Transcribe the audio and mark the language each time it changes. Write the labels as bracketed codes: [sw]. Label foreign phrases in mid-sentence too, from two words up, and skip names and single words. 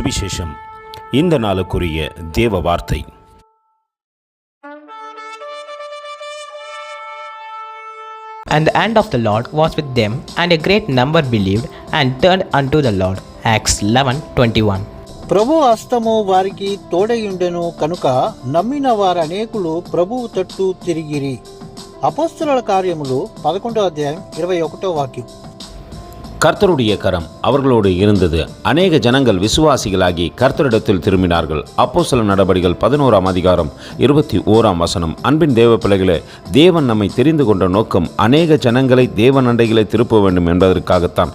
[ta] சுவிசேஷம். இந்த நாளுக்குரிய தேவ வார்த்தை. [en] And the hand of the Lord was with them, and a great number believed and turned unto the Lord. Acts 11:21. [te] ప్రభు హస్తము వారికి తోడయుండెను కనుక నమ్మిన వారు అనేకులు ప్రభువు తట్టు తిరిగిరి. అపోస్తలుల కార్యములు 11వ అధ్యాయం 21వ వాక్యం. [ta] கர்த்தருடைய கரம் அவர்களோடு இருந்தது. அநேக ஜனங்கள் விசுவாசிகளாகி கர்த்தரிடத்தில் திரும்பினார்கள். அப்போஸ்தல நடபடிகள் 11ஆம் அதிகாரம் 21ஆம் வசனம். அன்பின் தேவ பிள்ளைகளே, தேவன் நம்மை தெரிந்து கொண்ட நோக்கம் அநேக ஜனங்களை தேவன் அண்டைகளை திருப்ப வேண்டும் என்பதற்காகத்தான்.